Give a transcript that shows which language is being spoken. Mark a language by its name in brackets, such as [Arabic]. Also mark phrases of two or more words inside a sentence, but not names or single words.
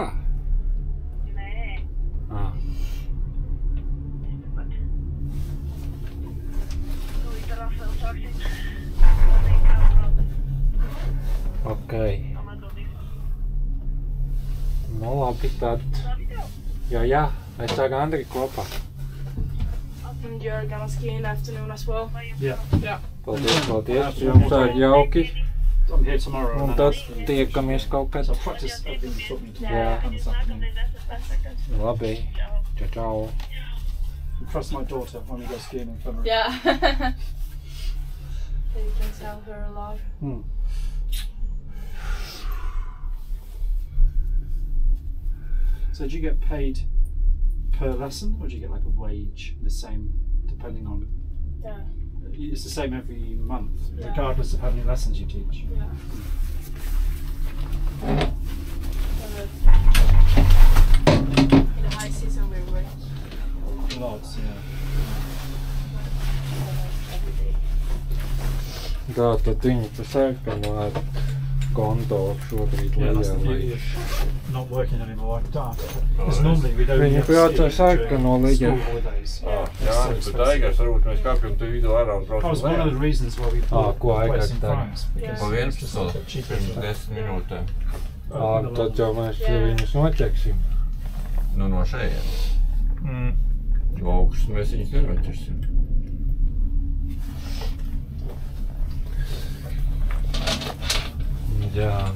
[Latvian] Nē. Tuli Rafael sāksim. Ok. Nu labi, tad. Jā, es ar Andri kopā. [English] And you're gonna ski in the afternoon as well? Yeah. [Latvian] Paldies. Jums tādi jauki. [English] I'm here tomorrow. [Latvian] Un tad tiekamies kaut kad. [English] So practice everything you taught me to Yeah. do this afternoon. [Latvian] Labi. Ciao. [English] Trust my daughter when we go skiing in February. Yeah. Then you can tell her a lot. So do you get paid per lesson, or do you get like a wage, the same, depending on... Yeah. It's the same every month, Yeah. regardless of how many lessons you teach. Yeah. In the high season we work Lots, yeah. every day. [Latvian] Tā tad viņi pa sarkano ar kontoru šobrīd [English] Yeah, that's the [Latvian] lejā. [English] beauty of not working anymore. Because normally we'd only [Latvian] Viņi [English] have [Latvian] brauc ar [English] skiing [Latvian] sarkano [English] during [Latvian] lejā. [English] school holidays. [Latvian] Bet Aigars varbūt mēs kāpjam te vidū ārā un [English] That was [Latvian] braucam [English] one of the reasons why we bought [Latvian] ko [English] the place [Latvian] Aigars [English] in [Latvian] dara? [English] France. Because [Latvian] Pa [English] it's just a [Latvian] 11 [English] bit cheaper [Latvian] pirms [English] to [Latvian] 10 minūtēm. Tad jau mēs viņus noķeksim. Nu no šejienes. Jo augšas mēs viņus nenoķersim. Jā.